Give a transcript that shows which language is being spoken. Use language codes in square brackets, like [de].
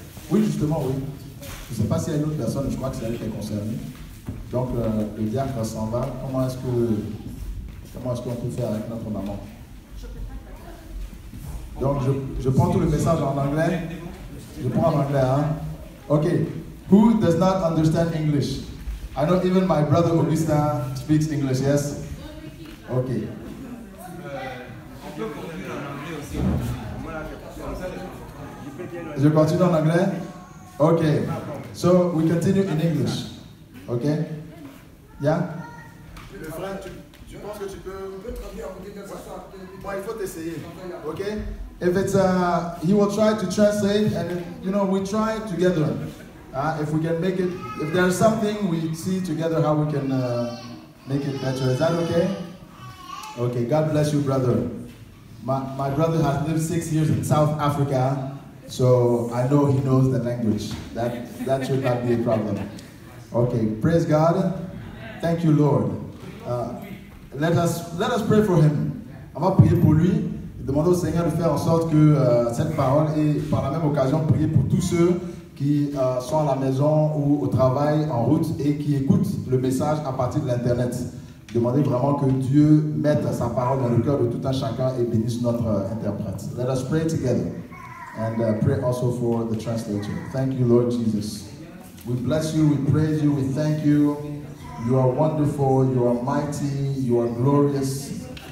[fr] Oui, justement, oui. Je ne sais pas s'il y a une autre personne, je crois que c'est elle qui est concernée. Donc, le diacre s'en va. Comment est-ce qu'on peut faire avec notre maman? Donc, je prends tout le message en anglais. Je prends en anglais, hein? [en] OK. Who does not understand English? I know even my brother Augustin speaks English, yes? OK. [fr] Je continue en anglais? [en] OK. So, we continue in English. OK? Yeah? [fr] Le frère, tu penses que tu peux... Bon, il faut t'essayer. OK? [en] If it's, he will try to translate and, you know, we try together. If we can make it, if there's something, we see together how we can make it better. Is that okay? Okay, God bless you, brother. My brother has lived 6 years in South Africa, so I know he knows the language. That should not be a problem. Okay, praise God. Thank you, Lord. Let us pray for him. [fr] On va prier pour lui. Demander au Seigneur de faire en sorte que cette parole et par la même occasion prier pour tous ceux qui sont à la maison ou au travail, en route et qui écoutent le message à partir de l'internet. Demandez vraiment que Dieu mette sa parole dans le cœur de tout un chacun et bénisse notre interprète. [en] Let us pray together and pray also for the translator. Thank you, Lord Jesus. We bless you, we praise you, we thank you. You are wonderful, you are mighty, you are glorious.